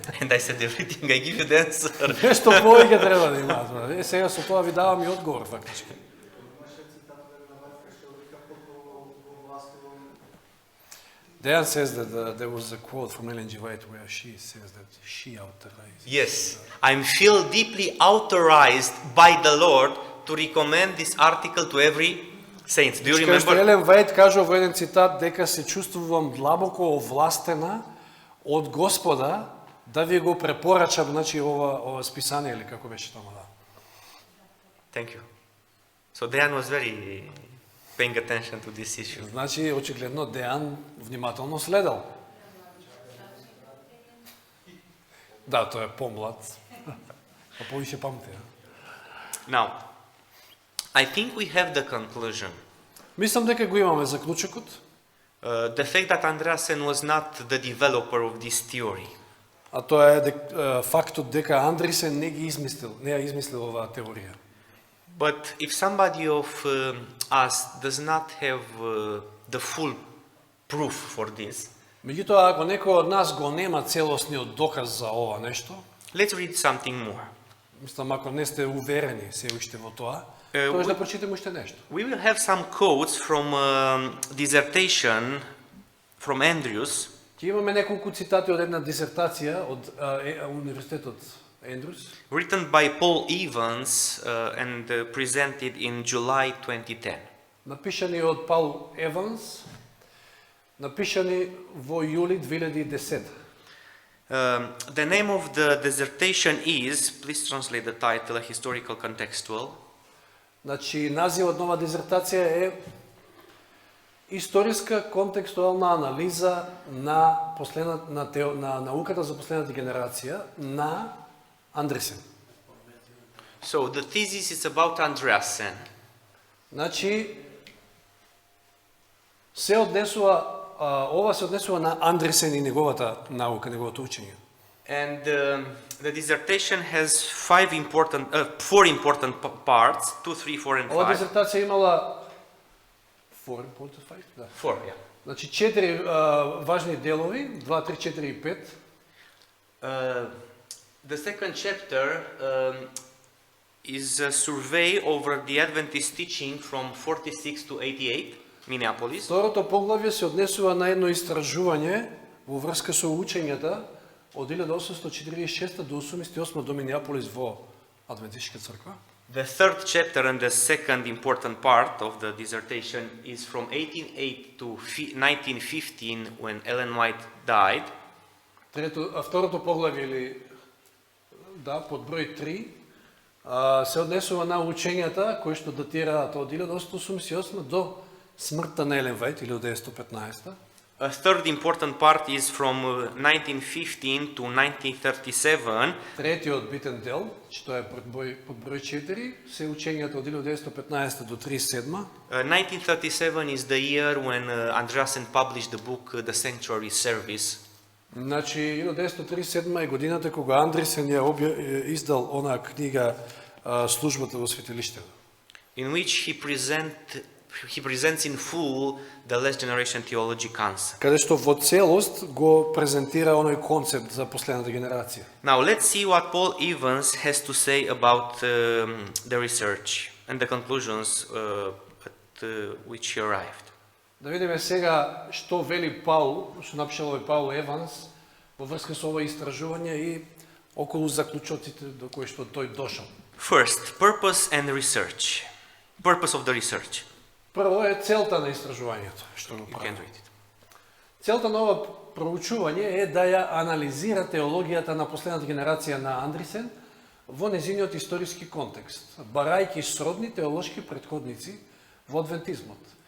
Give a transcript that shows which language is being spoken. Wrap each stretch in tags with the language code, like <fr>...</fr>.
<en>And I said everything, I give you the answer.</en> <mk>Нешто повеќе треба да имаат. Сега со тоа ви давам и одговор фактички.</mk> <en>Dan says that there was a quote from Ellen G. White where she says that she authorized. Yes, I feel deeply authorized by the Lord to recommend this article to every saint. Do you</en> <mk>Кај што</mk> <en>remember?</en> <mk>Елен Вајт кажува во еден цитат дека се чувствувам длабоко овластена од Господа да ви го препорачам, значи ова списание или како беше тоа, да.</mk> <en>Thank you. So Dan was very paying attention to this issue.</en> <mk>Значи очигледно Дејан внимателно следел. Да, тој е помлад. А повише памти.</mk> <en>Now, I think we have the conclusion.</en> <mk>Мислам дека го имаме заклучокот.</mk> <en>The fact that Andreasen was not the developer of this theory.</en> <mk>а тоа е фактот дека Андрисен не ја измислил оваа теорија.</mk> <en>But if somebody of us does not have the full proof for this,</en> <mk>Меѓутоа, ако некој од нас го нема целосниот доказ за ова нешто,</mk> <en>let's read something more.</en> <mk>мислам, ако не сте уверени се уште во тоа,</mk> <en>we-</en> <mk>да прочитаме уште нешто.</mk> <en>We will have some quotes from dissertation from Andrews,</en> <mk>Ќе имаме неколку цитати од една дисертација од Универзитетот Ендрус,</mk> <en>written by Paul Evans and presented in July 2010.</en> <mk>напишани од Паул Еванс, напишани во јули 2010.</mk> <en>The name of the dissertation is, please translate the title, a historical contextual.</en> <mk>Значи, називот на оваа дизертација е историска контекстуална анализа на на науката за последната генерација на Андресен.</mk> <en>So the thesis is about Andreasen.</en> <mk>Значи, се однесува, ова се однесува на Андресен и неговата наука, неговото учење.</mk> <en>And the dissertation has four important parts, 2, 3, 4 and</en> <mk>Ова</mk> <en>5.</en> <mk>дизертација имала 4.5, да.</mk> <en>4, yeah.</en> <mk>Значи 4 важни делови, 2, 3, 4 и 5.</mk> <en>The second chapter is a survey over the Adventist teaching from 46 to 88, Minneapolis.</en> <mk>Второто поглавје се однесува на едно истражување во врска со учењата од 1846 до 88 до Минеаполис во Адвентистичка црква.</mk> <en>The third chapter and the second important part of the dissertation is from 1808 to 1915 when Ellen White died.</en> <mk>Второто поглавје или под број 3 се однесува на учењата кои што датираат од 1888 до смртта на Елен Вајт 1915.</mk> <en>A third important part is from 1915 to 1937.</en> <mk>Третиот битен дел, што е под број 4, се учењата од 1915 до 37.</mk> <en>1937 is the year when Andreasen published the book The Sanctuary Service.</en> <mk>Значи, 1937 е годината кога Андресен ја издал онаа книга Службата во светилиштето.</mk> <en>In which he presents in full the Last Generation Theology concept.</en> <mk>Каде што во целост го презентира оној концепт за последната генерација.</mk> <en>Now let's see what Paul Evans has to say about the research and the conclusions at which he arrived.</en> <mk>Да видиме сега што вели Паул, што напишал овој Паул Еванс во врска со ова истражување и околу заклучоците до кои што тој дошол.</mk> <en>First, purpose and research. Purpose of the research.</en> <mk>Прво е целта на истражувањето, што го</mk> <en>You</en> <mk>прави.</mk> <en>can read it.</en> <mk>Целта на ова проучување е да ја анализира теологијата на последната генерација на Андресен во незиниот историски контекст, барајќи сродни теолошки претходници во адвентизмот.</mk>